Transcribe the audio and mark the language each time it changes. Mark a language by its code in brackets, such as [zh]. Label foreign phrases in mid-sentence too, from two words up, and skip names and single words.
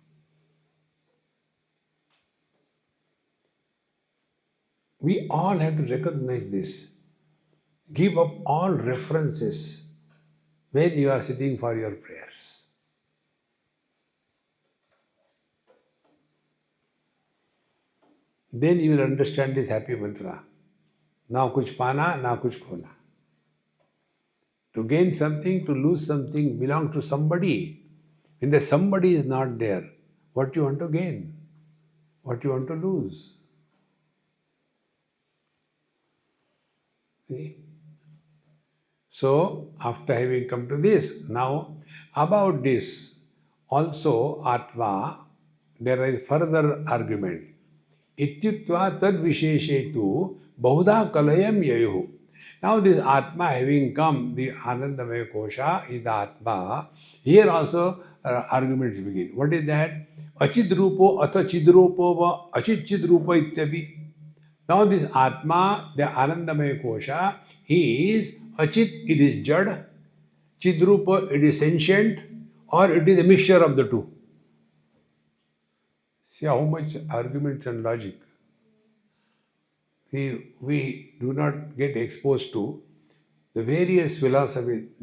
[en] We all have to recognize this. Give up all references when you are sitting for your prayers. Then you will understand this happy mantra. [hi] ना कुछ पाना, ना कुछ खोना. [en] To gain something, to lose something, belong to somebody. When the somebody is not there, what you want to gain? What you want to lose? See? So, after having come to this, now about this, also Atma, there is further argument. [sa] इत्युत्व तद् विशेषेतु बहुधा कलयं ययुः. [en] Now this Atma having come, the Anandamaya Kosha is the Atma. Here also arguments begin. What is that? [sa] अचिद्रूपो अथ चिद्रूपो वा अचिद् चिद्रूप इत्यपि. [en] Now this Atma, the Anandamaya Kosha, is Achit, it is Jad, Chidrupa, it is sentient, or it is a mixture of the two. See how much arguments and logic. See, we do not get exposed to the various philosophies.